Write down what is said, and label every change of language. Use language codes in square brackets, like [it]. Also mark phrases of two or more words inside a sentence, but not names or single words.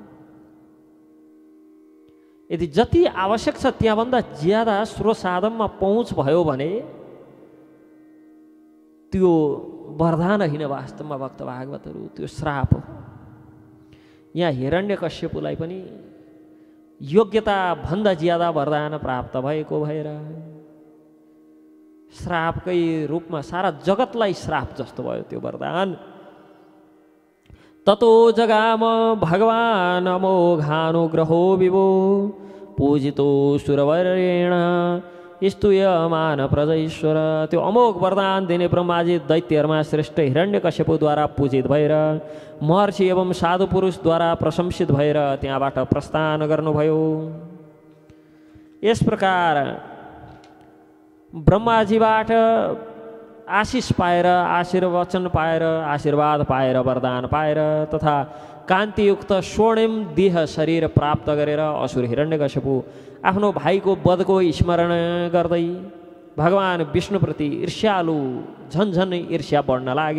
[ne] यदि जति आवश्यक छ त्यहाँभन्दा ज्यादा स्रोत साधनमा पहुँच भयो भने त्यो वरदान होइन, वास्तवमा भक्त भागवतहरू त्यो श्राप हो। यहाँ हिरण्यकश्यपुलाई पनि योग्यता भन्दा ज्यादा वरदान प्राप्त भएको भएर श्रापकै रूपमा सारा जगतलाई श्राप जस्तो भयो त्यो वरदान। [sa] ततो जगाम भगवान अमोघानुग्रहो विभो पूजितो सुरवर्येण स्तूयमान प्रजैश्वर। [ne] त्यो अमोघ वरदान दिने ब्रह्माजी दैत्यहरूमा श्रेष्ठ हिरण्यकश्यपुद्वारा पूजित भएर महर्षि एवं साधु पुरुषद्वारा प्रशंसित भएर त्यहाँबाट प्रस्थान गर्नुभयो। यस प्रकार ब्रह्माजीबाट आशिष पाएर, आशीर्वचन पाएर, आशीर्वाद पाएर, वरदान पाएर तथा कान्तियुक्त स्वर्णिम देह शरीर प्राप्त गरेर असुर हिरण्यकशिपु आफ्नो भाइको वधको स्मरण गर्दै भगवान विष्णुप्रति ईर्ष्यालु झन्झन ईर्ष्या बढ्न लाग्यो।